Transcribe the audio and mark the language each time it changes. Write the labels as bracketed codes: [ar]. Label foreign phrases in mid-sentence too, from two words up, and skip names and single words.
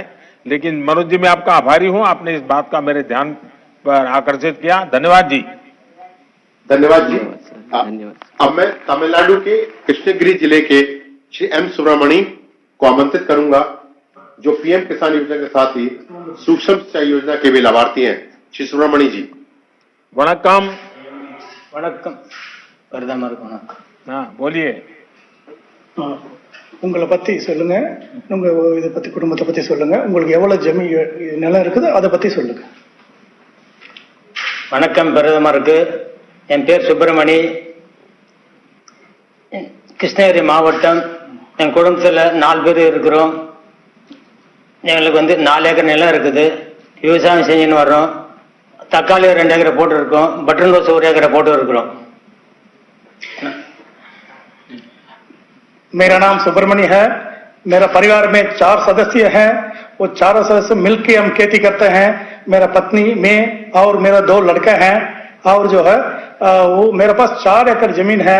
[hi] लेकिन मनोज जी, मैं आपका आभारी हूं, आपने इस बात का मेरे ध्यान पर आकर्षित किया। धन्यवाद जी। धन्यवाद जी। धन्यवाद। अब मैं तमिलनाडु के कृष्णगिरी जिले के श्री एम सुब्रमणी को आमंत्रित करूंगा, जो पीएम किसान योजना के साथ ही सूक्ष्म सिंचाई योजना के भी लाभार्थी हैं। श्री सुब्रमणी जी। [ta] वणक्कम। வணக்கம் பிரதமருக்கு வணக்கம். [hi] हाँ बोलिए। [ta] உங்களை பத்தி சொல்லுங்க, உங்க இதை பத்தி, குடும்பத்தை பத்தி சொல்லுங்க, உங்களுக்கு எவ்வளவு ஜமீ நிலம் இருக்குது அதை பத்தி சொல்லுங்க. வணக்கம் பிரதமருக்கு. என் பேர் சுப்பிரமணி, கிருஷ்ணகிரி மாவட்டம். என் குடும்பத்தில் 4 பேர் இருக்கிறோம். எங்களுக்கு 4 ஏக்கர் நிலம் இருக்குது. விவசாயம் செஞ்சுன்னு வர்றோம். தக்காளி 2 ஏக்கரை போட்டு இருக்கோம். பட்டன் ரோஸ் 1 ஏக்கரை போட்டு இருக்கிறோம். [hi] मेरा नाम सुब्रमणी है। मेरा परिवार में 4 सदस्य हैं। वो 4 सदस्य मिलकर हम खेती करते हैं। मेरा पत्नी, मैं और मेरा 2 लड़के हैं। और जो है वो मेरे पास 4 एकड़ जमीन है।